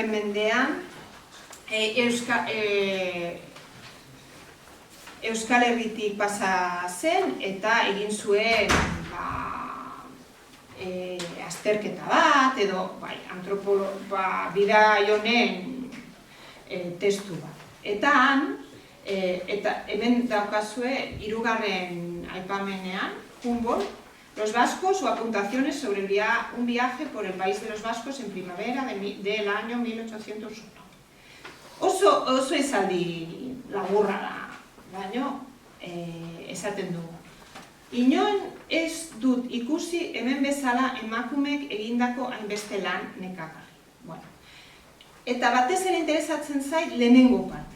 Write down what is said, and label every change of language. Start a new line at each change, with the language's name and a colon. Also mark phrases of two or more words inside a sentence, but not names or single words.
Basque: mendean, Euskal Herritik pasa zen eta egin zuen azterketa bat, edo bidai honen testu bat. Eta hemen daukazue 3. aipamenean,
Spanish: Humboldt, los vascos o apuntaciones sobre un viaje por el país de los vascos en primavera del año 1801.
Basque: Oso esaldi laburra da, baino esaten dugu. Inoen ez dut ikusi hemen bezala emakumeek egindako hainbeste lan nekagarri. Bueno. Eta batez ere interesatzen zait lehenengo partea.